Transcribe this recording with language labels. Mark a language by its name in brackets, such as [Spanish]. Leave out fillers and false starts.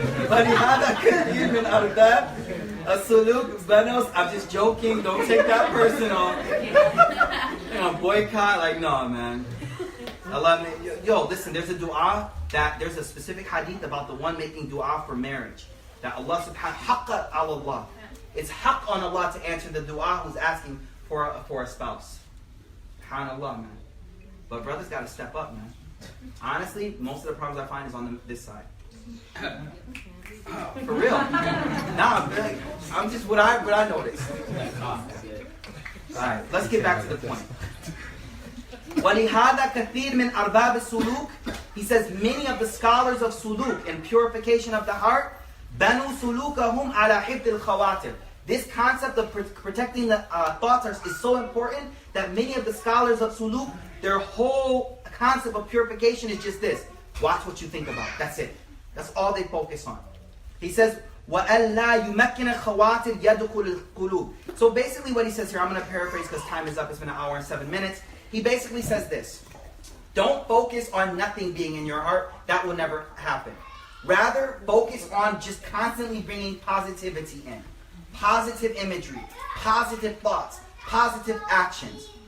[Arabic] ولهذا كثير من أرباب السلوك بنوس. [English] I'm just joking. Don't take that personal. You know, boycott. Like, no, man. Allah, yo, listen. There's a dua there's a specific hadith about the one making dua for marriage. That Allah subhanahu haqqa ala Allah. It's haqq on Allah to answer the dua who's asking for a spouse. SubhanAllah, man. But brothers got to step up, man. Honestly, most of the problems I find is on this side. For real. Nah, I'm just what I noticed. Alright, let's get back to the point. [Arabic] وَلِهَذَا كَثِيرٌ مِنْ أَرْبَابِ السُّلُوكِ. [English] He says many of the scholars of suluk and purification of the heart [Arabic] بَنُوا سُلُوكَهُمْ عَلَى حِفْظِ الْخَوَاتِرِ. [English] This concept of protecting the thoughts is so important that many of the scholars of suluk, their whole concept of purification is just this. Watch what you think about. That's it. That's all they focus on. He says, [Arabic] وَأَلَّا يُمَكِّنَ الْخَوَاتِرِ يَدْخُلُ الْقُلُوبِ. [English] So basically what he says here, I'm going to paraphrase because time is up. It's been 1 hour and 7 minutes. He basically says this. Don't focus on nothing being in your heart. That will never happen. Rather, focus on just constantly bringing positivity in. Positive imagery, positive thoughts, positive actions.